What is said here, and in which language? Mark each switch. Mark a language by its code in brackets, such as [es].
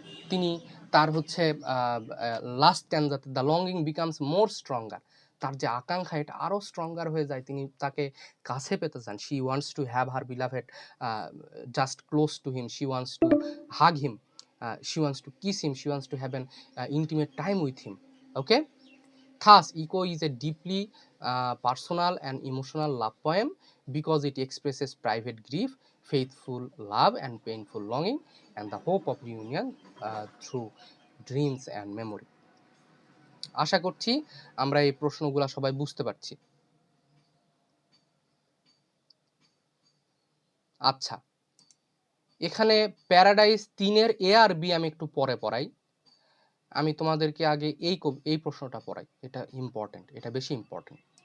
[bn] তিনি তার হচ্ছে last স্ট্যান্জাতে [en] the longing becomes more stronger, [bn] তার যে আকাঙ্ক্ষা এটা আরও স্ট্রঙ্গার হয়ে যায়, তিনি তাকে কাছে পেতে চান। [en] She wants to have her beloved just close to him, she wants to hug him, she wants to kiss him, she wants to have an intimate time with him. Okay, thus echo is a deeply personal and emotional love poem because it expresses private grief, faithful love and painful longing, and the hope of reunion through dreams and memory. [bn] আশা করছি আমরা এই প্রশ্নগুলো সবাই বুঝতে পারছি। আচ্ছা, এখানে paradise 3-এর এ আর B আমি একটু পরে পড়াই, আমি তোমাদেরকে আগে এই প্রশ্নটা পড়াই, এটা ইম্পর্টেন্ট, এটা বেশি ইম্পর্টেন্ট।